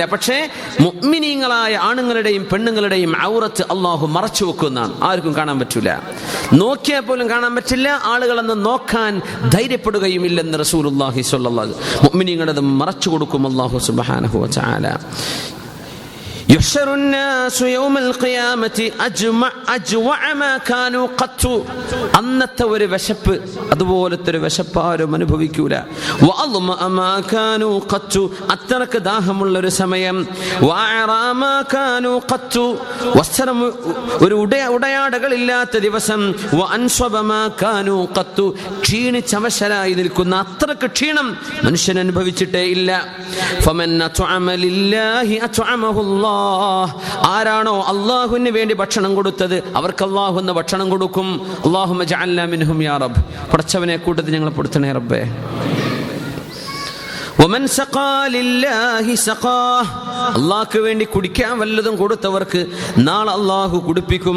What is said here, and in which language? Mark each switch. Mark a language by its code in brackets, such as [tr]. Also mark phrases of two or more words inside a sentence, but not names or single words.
[ml] പക്ഷേ മുഅ്മിനീങ്ങളായ ആണുങ്ങളുടെയും പെണ്ണുങ്ങളുടെയും ഔറത്ത് അല്ലാഹു മറച്ചു വെക്കുന്നതാണ്. ആർക്കും കാണാൻ പറ്റൂല. നോക്കിയാൽ പോലും കാണാൻ പറ്റില്ല. ആളുകളെന്ന് നോക്കാൻ ധൈര്യപ്പെടുകയും ഇല്ലെന്ന് [ar] رسول الله صلى الله عليه وسلم. [ml] മുഅ്മിനീങ്ങളത് മറച്ചു കൊടുക്കും [ar] الله سبحانه وتعالى. يحشر الناس يوم القيامة أجوع ما كانوا قط. [ml] അന്നത്തെ ഒരു വിശപ്പ് അതുപോലത്തെ ഒരു വിശപ്പ് ആരും അനുഭവിക്കൂല. [ar] وأظمأ ما كانوا قط, [ml] അത്രക്ക് ദാഹമുള്ള ഒരു സമയം. [ar] وأعرى ما كانوا قط, [ml] വസ്ത്രം ഒരു ഉടയാടകളില്ലാത്ത ദിവസം. [ar] وأنصب ما كانوا قط, [ml] ക്ഷീണിച്ചവശരായി നിൽക്കുന്ന അത്രക്ക് ക്ഷീണം മനുഷ്യൻ അനുഭവിച്ചിട്ടേ ഇല്ല. [ar] فمن أطعم لله أطعمه الله. [ml] ആരാണോ അല്ലാഹുവിന് വേണ്ടി ഭക്ഷണം കൊടുത്തത് അവർക്ക് അല്ലാഹു എന്ന ഭക്ഷണം കൊടുക്കും. [ar] اللهم اجعلنا منهم يا رب. [ml] പടച്ചവനെ കൂട്ടത്തിൽ ഞങ്ങളെ പെടുത്തണേ റബ്ബേ. [ar] ومن سقى لله سقى, [ml] അല്ലാഹുവിന് വേണ്ടി കുടിക്കാൻ വല്ലതും കൊടുത്തവർക്ക് നാളെ അല്ലാഹു കുടിപ്പിക്കും.